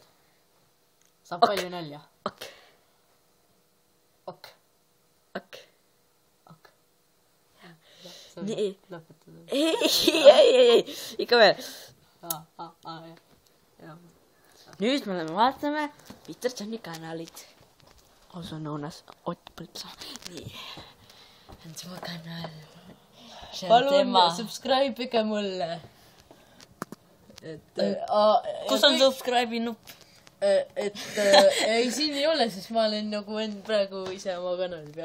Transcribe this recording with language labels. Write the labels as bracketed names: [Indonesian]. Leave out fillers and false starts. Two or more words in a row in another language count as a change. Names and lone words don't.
[Estonian] Saab palju nalja. Ok. Nii. Lõpetada. Ei, ikka veel. Jah. Nüüd me vaatame Peter Johni kanalit. [English] Also known as Ott Põldsam. Nii. [Estonian] On tema kanal. Palun subscribe'ige mulle. Kus on subscribe'i nupp? Ei, siin ei ole, sest ma olen nagu praegu ise oma kanali peal.